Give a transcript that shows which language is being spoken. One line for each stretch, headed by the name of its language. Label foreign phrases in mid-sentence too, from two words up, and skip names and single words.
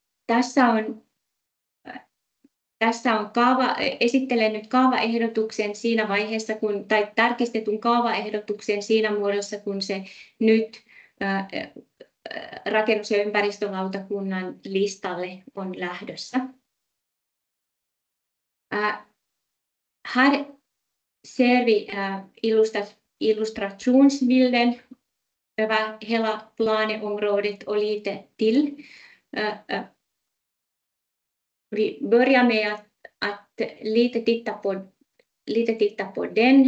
Finnish: Esittelen nyt kaavaehdotuksen siinä vaiheessa, tai tarkistetun kaavaehdotuksen siinä muodossa, kun se nyt rakennus- ja ympäristölautakunnan listalle on lähdössä.
Swedish: Här ser vi illustrationsbilden över hela planeområdet och lite till. Vi börjar med att lite titta på den.